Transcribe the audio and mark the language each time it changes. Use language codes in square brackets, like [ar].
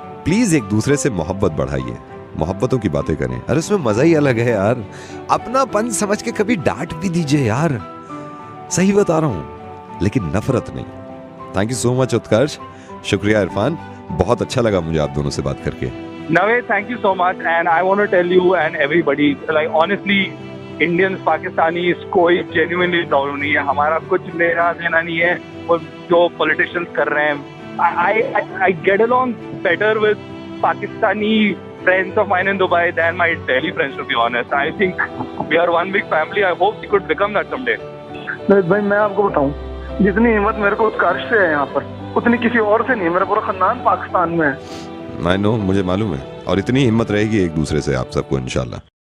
[hi] Please एक दूसरे से मोहब्बत बढ़ाइए, मोहब्बतों की बातें करें। अरे उसमें मजा ही अलग है यार। अपनापन समझ के कभी डांट भी दीजिए यार, सही बता रहा हूं, लेकिन नफरत नहीं। [en] thank you so much [hi] उत्कर्ष, शुक्रिया इरफान, बहुत अच्छा लगा मुझे आप दोनों से बात करके। [en] Naved, thank you so much, and I want to tell you and everybody, like honestly, Indians, Pakistanis, [hi] कोई genuinely problem नहीं है, हमारा कुछ लेना देना नहीं है वो जो politicians कर रहे हैं। [en] I get along better with Pakistani friends of mine in Dubai than my Delhi friends, to be honest. I think we are one big family. I hope we could become that someday. [hi] Naved भाई मैं आपको बताऊं, जितनी हिम्मत मेरे को उत्कर्ष से है यहाँ पर उतनी किसी और से नहीं है। मेरा पूरा खानदान पाकिस्तान में है। [en] I know, [hi] मुझे मालूम है, और इतनी हिम्मत रहेगी एक दूसरे से आप सबको इंशाल्लाह।